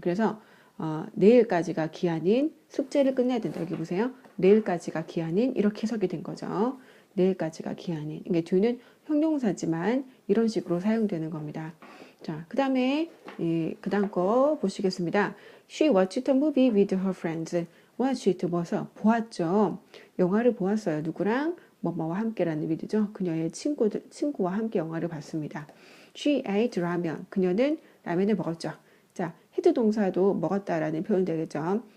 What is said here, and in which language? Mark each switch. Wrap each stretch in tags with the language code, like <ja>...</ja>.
<ko>그래서 내일까지가 기한인 숙제를 끝내야 된다. 여기 보세요. 내일까지가 기한인 이렇게 해석이 된 거죠. 내일까지가 기한인. 이게 뒤는 형용사지만 이런 식으로 사용되는 겁니다. 자, 그 다음에 그 다음 거 보시겠습니다.</ko> <en>She watched a movie with her friends.</en> <ko>watched 뭐서 보았죠. 영화를 보았어요. 누구랑? 뭐뭐와 함께라는 의미죠. 그녀의 친구와 함께 영화를 봤습니다.</ko> <en>She ate</en> <ko>라면. 그녀는 라면을 먹었죠. 자, 헤드 동사도 먹었다라는 표현 되겠죠.</ko>